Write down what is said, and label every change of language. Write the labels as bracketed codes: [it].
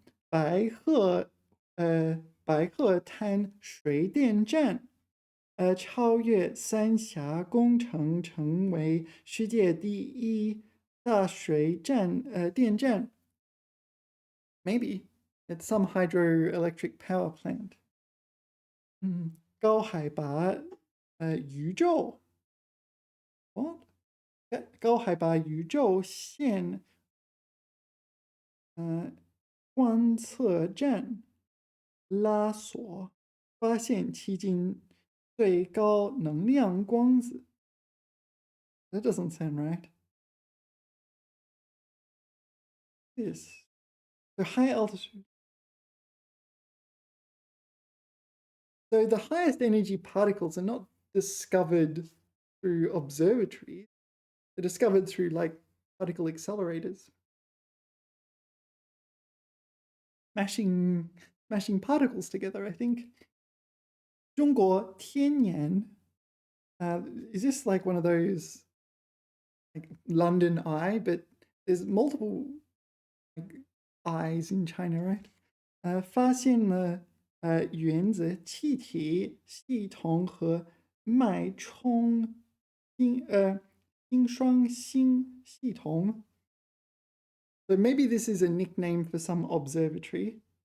[zh] 白鹤白鹤滩水电站超越三峡工程，成为世界第一大水电站。 [en] Maybe it's some hydroelectric power plant. [zh] 高海拔宇宙 What? 高海拔宇宙线观测站拉索发现迄今最高能量光子。 [en] That doesn't sound right. Yes. The high altitude. So the highest energy particles are not discovered through observatories. They're discovered through like particle accelerators. Mashing particles together, I think. 中国天眼 is this like one of those like London Eye, but there's multiple like, eyes in China, right? [zh] 发现了原子、气体系统和脉冲星双星系统。 [en] So maybe this is a nickname for some observatory.